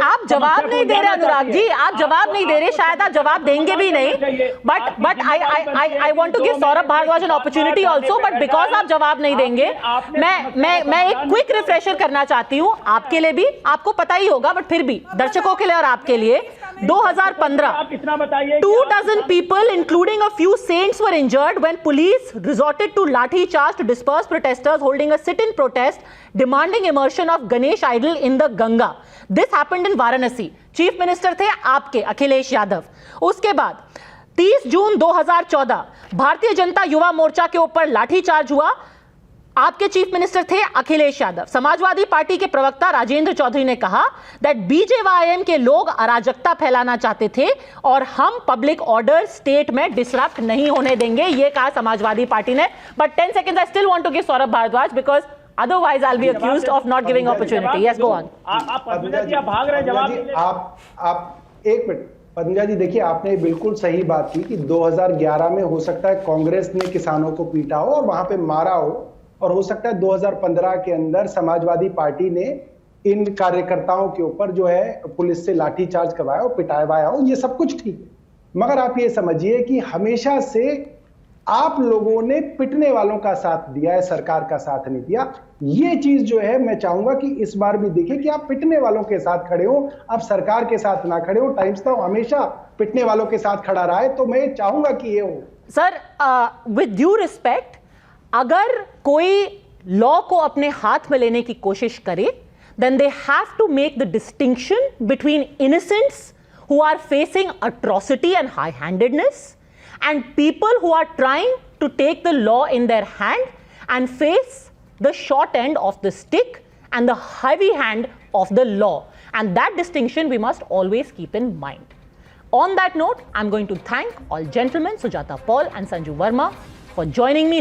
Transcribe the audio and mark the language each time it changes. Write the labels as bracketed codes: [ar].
[hi] आप जवाब नहीं दे रहे अनुराग जी, आप जवाब नहीं दे रहे, शायद आप जवाब देंगे भी नहीं। [en] but I want to give Saurabh Bharadwaj an opportunity also, [hi] but because आप जवाब नहीं देंगे, मैं एक क्विक रिफ्रेशर करना चाहती हूँ आपके लिए भी, आपको पता ही होगा बट फिर भी दर्शकों के लिए और आपके लिए। 2015 इतना बताइए, [en] 2 dozen people including a few saints were injured when police resorted to lathi charge to disperse protesters holding a sit-in protest demanding immersion of Ganesh idol in the Ganga. This happened in Varanasi. [hi] Chief Minister थे आपके अखिलेश यादव। उसके बाद 30 जून 2014 भारतीय जनता युवा मोर्चा के ऊपर लाठी charge हुआ, आपके chief minister थे अखिलेश यादव। समाजवादी पार्टी के प्रवक्ता राजेंद्र चौधरी ने कहा दैट बीजेवाईएम के लोग अराजकता फैलाना चाहते थे और हम पब्लिक ऑर्डर स्टेट में डिसरप्ट नहीं होने देंगे, ये कहा समाजवादी पार्टी ने। [en] But 10 seconds I still want to give Saurabh Bharadwaj because otherwise I'll be accused of not giving opportunity. Yes, go on. [hi] आप भाग रहे जवाब। आप एक मिनट पद्मजा जी, देखिए आपने बिल्कुल सही बात की कि 2011 में हो सकता है कांग्रेस ने किसानों को पीटा हो और वहां पे मारा हो, और हो सकता है 2015 के अंदर समाजवादी पार्टी ने इन कार्यकर्ताओं के ऊपर जो है पुलिस से लाठीचार्ज करवाया और पिटाया हो, ये सब कुछ ठीक है। मगर आप ये समझिए कि हमेशा से आप लोगों ने पिटने वालों का साथ दिया है, सरकार का साथ नहीं दिया। ये चीज जो है मैं चाहूंगा कि इस बार भी देखिए कि आप पिटने वालों के साथ खड़े हो, आप सरकार के साथ ना खड़े हो। टाइम्स नाउ हमेशा पिटने वालों के साथ खड़ा रहा है, तो मैं चाहूंगा कि ये हो। [en] sir, with due respect, [hi] अगर कोई लॉ को अपने हाथ में लेने की कोशिश करे, [en] then they have to make the distinction between innocents who are facing atrocity and high-handedness, and people who are trying to take the law in their hand and face the short end of the stick and the heavy hand of the law. And that distinction we must always keep in mind. On that note, I'm going to thank all gentlemen, Sujata Paul and Sanju Verma, for joining me.